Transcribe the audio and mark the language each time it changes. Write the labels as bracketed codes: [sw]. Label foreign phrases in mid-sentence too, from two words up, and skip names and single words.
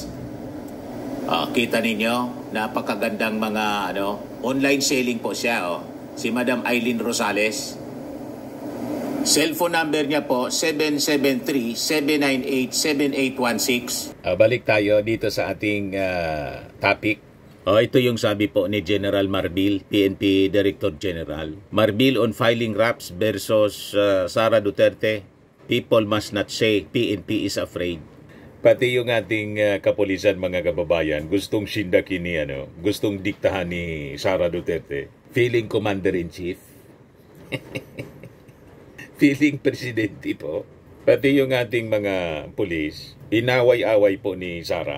[tl] Kita ninyo, napakagandang mga online selling po siya. Si Madam Aileen Rosales. Cellphone number niya po, 773-798-7816. Balik tayo dito sa ating topic. Ito yung sabi po ni General Marbil, PNP Director General. [en] Marbil on filing raps versus Sara Duterte. People must not say PNP is afraid. [tl] Pati yung ating kapulisan, mga kababayan, gustong sindakin ni gustong diktahan ni Sara Duterte. [en] Feeling Commander-in-Chief. [tl] Feeling Presidente po. Pati yung ating mga pulis, inaway-away po ni Sara.